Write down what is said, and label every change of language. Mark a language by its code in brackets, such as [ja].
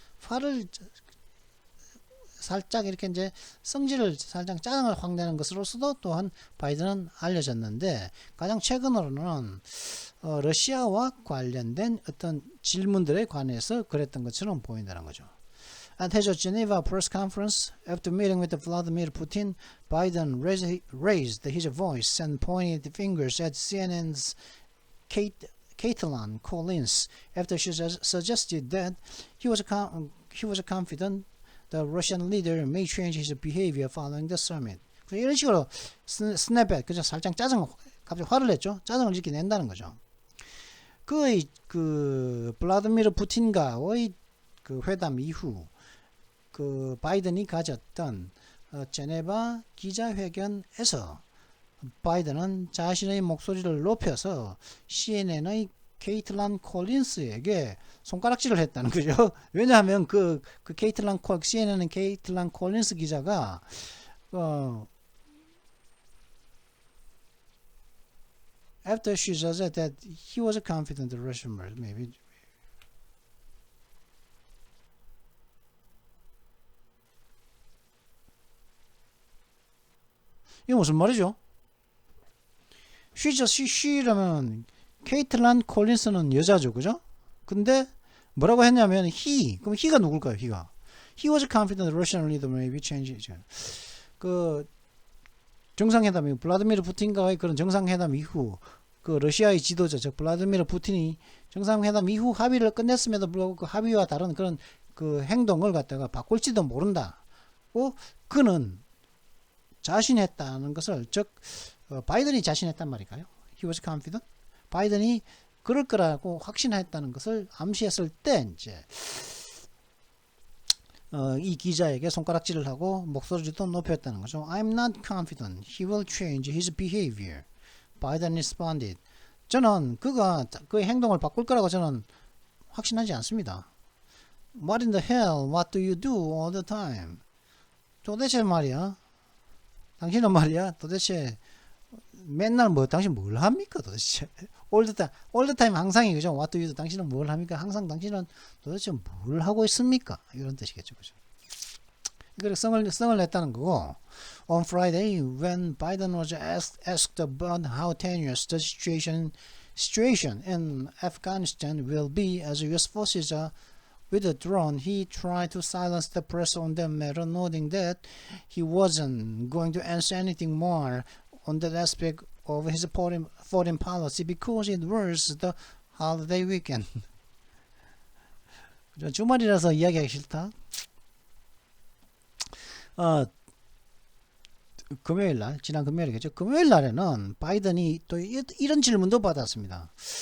[ko] 화를 살짝 이렇게 이제 성질을 살짝 짜증을 확 내는 것으로서도 또한 바이든은 알려졌는데, 가장 최근으로는 러시아와 관련된 어떤 질문들에 관해서 그랬던 것처럼 보인다는 거죠. [en] At his Geneva press conference, after meeting with Vladimir Putin, Biden raised his voice and pointed fingers at CNN's Caitlin Collins after she suggested that he was confident the Russian leader may change his behavior following the summit. [ko] 이런 식으로 스냅백, 그죠? 살짝 갑자기 화를 냈죠. 짜증을 이렇게 낸다는 거죠. 그 블라디미르 푸틴과의 그 회담 이후 그 바이든이 가졌던 제네바 기자회견에서 바이든은 자신의 목소리를 높여서 CNN의 케이틀란 콜린스에게 손가락질을 했다는 거죠. 왜냐하면 CNN의 케이틀란 콜린스 기자가 [en] after she said that he was confident the Russian maybe. [ko] 이게 무슨 말이죠? she라면 케이틀란 콜린스는 여자죠, 그죠? 근데 뭐라고 했냐면 그럼 he가 누굴까요? [en] he was confident the Russian leader maybe change. [ko] 그 정상회담이 블라디미르 푸틴과의 그런 정상회담 이후 그 러시아의 지도자 즉 블라디미르 푸틴이 정상회담 이후 합의를 끝냈음에도 불구하고 그 합의와 다른 그런 그 행동을 갖다가 바꿀지도 모른다고 그는 자신했다는 것을, 즉 바이든이 자신했단 말일까요? [en] He was confident. [ko] 바이든이 그럴 거라고 확신했다는 것을 암시했을 때 이제 이 기자에게 손가락질을 하고 목소리도 높였다는 거죠. [en] I'm not confident he will change his behavior. Biden responded. [ko] 저는 그가 그의 행동을 바꿀 거라고 저는 확신하지 않습니다. [en] What in the hell? What do you do all the time? [ko] 도대체 말이야. 당신은 말이야. 도대체 맨날 당신 뭘 합니까? 도대체 [en] all the time [ko] 항상이 그죠? [en] What do you do? [ko] 당신은 뭘 합니까? 항상 당신은 도대체 뭘 하고 있습니까? 이런 뜻이겠죠, 그죠? 그래서 성을 냈다는 거고. [en] On Friday, when Biden was asked about how tenuous the situation in Afghanistan will be as U.S. forces are withdrawn, he tried to silence the press on that matter, noting that he wasn't going to answer anything more on that aspect of his foreign policy because it was the holiday weekend. [ko] 주말이라서 이야기하기 싫다. 금요일 날, 지난 금요일이겠죠. 금요일 날에는 바이든이 또 이런 질문도 받았습니다.